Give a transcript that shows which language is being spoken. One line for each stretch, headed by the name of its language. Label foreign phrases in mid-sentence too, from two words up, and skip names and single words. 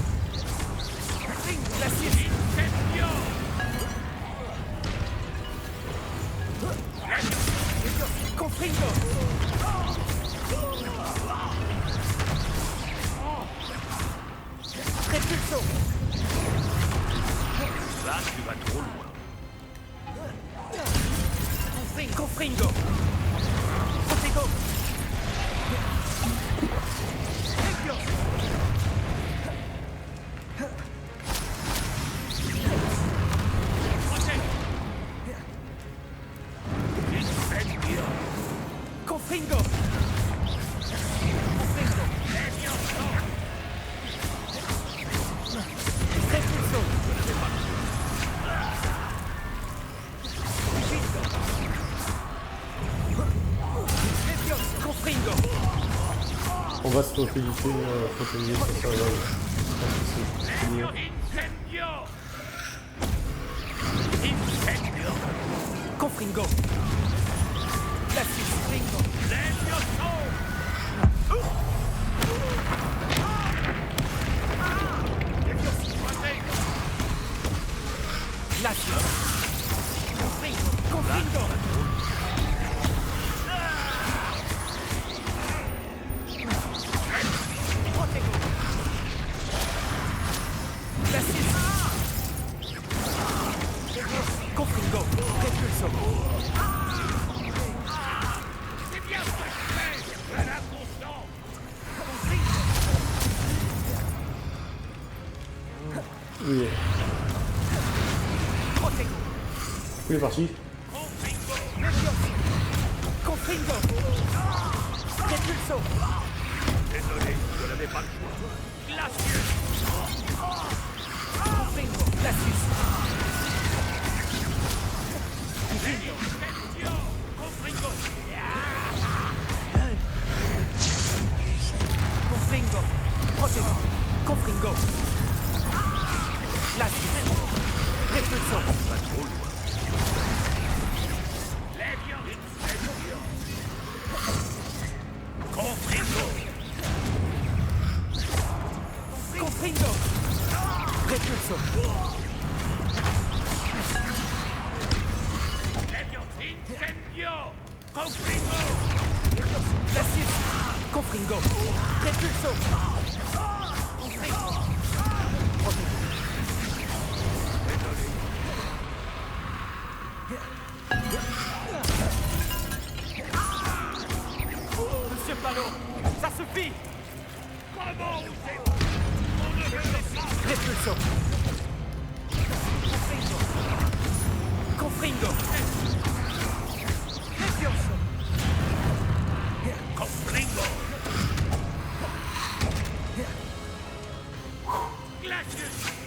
French: Glacius! Confringo! Repulso! Là, tu vas trop loin. Confringo! Protego! Confringo! Confringo! Repulso! Confringo! On va se focaliser sur ça. C'est mieux. Incendio! Incendio! Confringo! Glacius! Confringo! Levioso! Glacius! Confringo! Confringo! Protego! Glacius! Confringo! Repulso! C'est bien ce que je fais! Voilà ton sang! Oui, Protego! il est parti. Confringo! Repulso! Désolé, je n'avais pas le choix. Glacius! Confringo! Glacius! Incendio! Confringo! Confringo! Protego! Confringo! Glacius! Repulso! Pas trop loin. Incendio! Confringo! Confringo! Repulso! Incendio! Confringo! Glacius! Confringo! Repulso! Confringo! Protego! Monsieur Palot, ça suffit! Comment vous êtes? On ne le laisse pas! Repulso! Confringo! Confringo! Levioso! Confringo! Glacius!